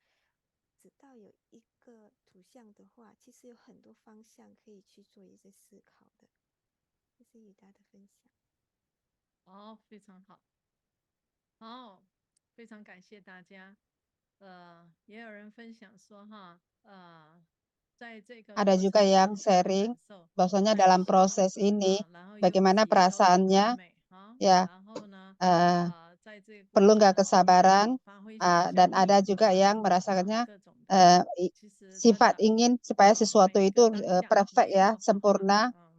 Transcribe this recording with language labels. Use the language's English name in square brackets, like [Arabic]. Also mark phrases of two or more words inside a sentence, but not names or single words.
[Chinese] 只到有一个图像的话，其实有很多方向可以去做一些思考的。这是雨达的分享。哦，非常好。好，非常感谢大家。也有人分享说哈，在这个 [Indonesian] Ada juga yang sharing bahwasanya dalam proses ini bagaimana perasaannya, ya perlu nggak kesabaran, dan ada juga yang merasakannya sifat ingin supaya sesuatu itu perfect ya, sempurna.